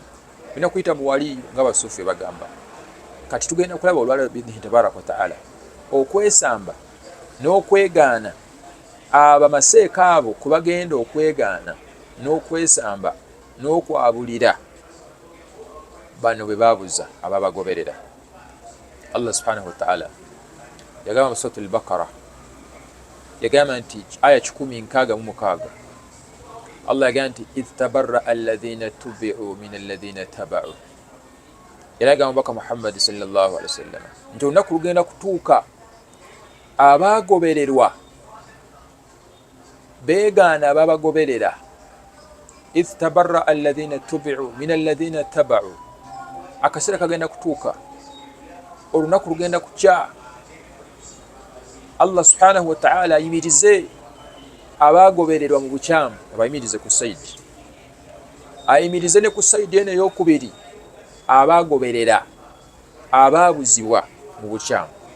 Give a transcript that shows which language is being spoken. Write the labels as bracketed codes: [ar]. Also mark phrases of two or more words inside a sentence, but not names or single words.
[lg] Olina kuyita mu waliyu nga basuufi bagamba. Kati tugenda kulaba olwaleero biidhnihi [ar] تبارك وتعالى [lg] okwesamba n'okwegaana abamaseeka abo kwe bagenda okwegaana n'okwesamba n'okwabulira bano bwe baabuza ababagoberera. Allah [ar] سبحانه وتعالى [lg] yagamba mu surati al-Baqara yagamba nti aya 166 Allah yagamba nti [ar] إذ تبرأ الذين اتبعوا من الذين اتبعوا. [lg] Yagamba Mubaka Muhammad [ar] صلى الله عليه وسلم [lg] nti olunaku lugenda kutuuka abagobererwa beegaana ababagoberera [ar] إذ تبرأ الذين اتبعوا من الذين اتبعوا. [lg] Akaseera kagenda kutuuka, olunaku lugenda kukya, Allah [ar] سبحانه وتعالى [lg] ayimirize abagobererwa mu bukyamu, abayimirize ku saidi, ayimirize ne ku saidi eno ey'okubiri abagoberera ababuzibwa mu bukyamu.